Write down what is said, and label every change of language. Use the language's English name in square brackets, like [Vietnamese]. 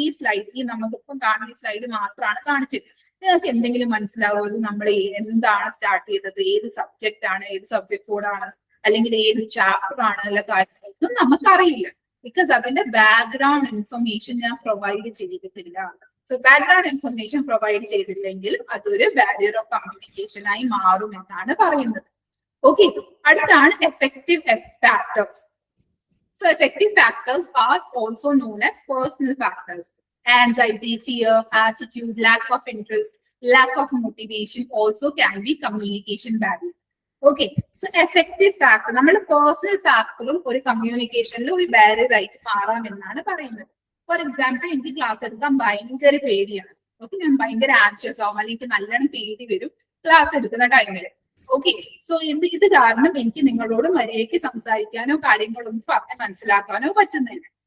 [Malayalam] ഈ സ്ലൈഡ്, ഈ നമുക്കിപ്പം കാണുന്ന ഈ സ്ലൈഡ് മാത്രമാണ് കാണിച്ചത്. നിങ്ങൾക്ക് എന്തെങ്കിലും മനസ്സിലാവോ ഇത് നമ്മൾ എന്താണ് സ്റ്റാർട്ട് ചെയ്തത്, ഏത് സബ്ജക്റ്റ് ആണ്, ഏത് സബ്ജക്ട് കോഡാണ്, അല്ലെങ്കിൽ ഏത് ചാപ്റ്റർ ആണ്, എല്ലാ കാര്യങ്ങളൊന്നും നമുക്കറിയില്ല. ബിക്കോസ് അതിന്റെ ബാക്ക്ഗ്രൗണ്ട് ഇൻഫർമേഷൻ ഞാൻ പ്രൊവൈഡ് ചെയ്തിട്ടില്ല. സോ ബാക്ക്ഗ്രൗണ്ട് ഇൻഫർമേഷൻ പ്രൊവൈഡ് ചെയ്തില്ലെങ്കിൽ അതൊരു ബാരിയർ ഓഫ് കമ്മ്യൂണിക്കേഷൻ ആയി മാറും എന്നാണ് പറയുന്നത്. ഓക്കെ, അടുത്താണ് effective factors. [English] So effective factors are also known as personal factors. Anxiety, fear, attitude, lack of interest, lack of motivation also can be communication barrier. Okay, so effective factor, [Malayalam] നമ്മുടെ personal ഫാക്ടറും ഒരു കമ്മ്യൂണിക്കേഷനിൽ ഒരു barrier ആയിട്ട് മാറാമെന്നാണ് പറയുന്നത്. For example, എനിക്ക് class എടുക്കാൻ ഭയങ്കര പേടിയാണ്. ഓക്കെ, ഞാൻ ഭയങ്കര ആൻഷ്യസ് ആവും, അല്ലെങ്കിൽ നല്ലോണം പേടി വരും ക്ലാസ് എടുക്കുന്ന ടൈമിൽ. ഓക്കെ, സോ ഇത് കാരണം എനിക്ക് നിങ്ങളോട് മര്യാദയ്ക്ക് സംസാരിക്കാനോ കാര്യങ്ങളൊന്നും പറഞ്ഞ് മനസ്സിലാക്കാനോ പറ്റുന്നില്ല.